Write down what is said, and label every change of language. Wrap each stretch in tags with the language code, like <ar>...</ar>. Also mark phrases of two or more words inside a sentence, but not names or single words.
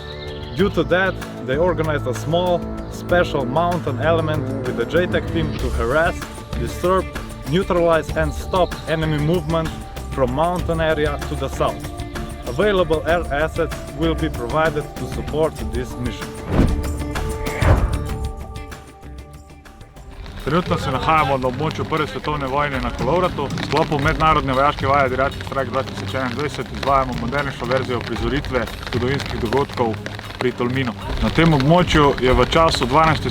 <en>Due to that, they organized a small, special mountain element with the JTAC team to harass, disturb, neutralize and stop enemy movement from mountain area to the south. Available air assets will be provided to support this mission.</en> <sl>Trenutno se nahajamo na območju Prve svetovne vojne na Kolovratu. V sklopu mednarodne vojaške vaje Adriatic Strike 2021 izvajamo modernejšo verzijo prizoritve zgodovinskih dogodkov pri Tolminu. Na tem območju je v času 12.</sl>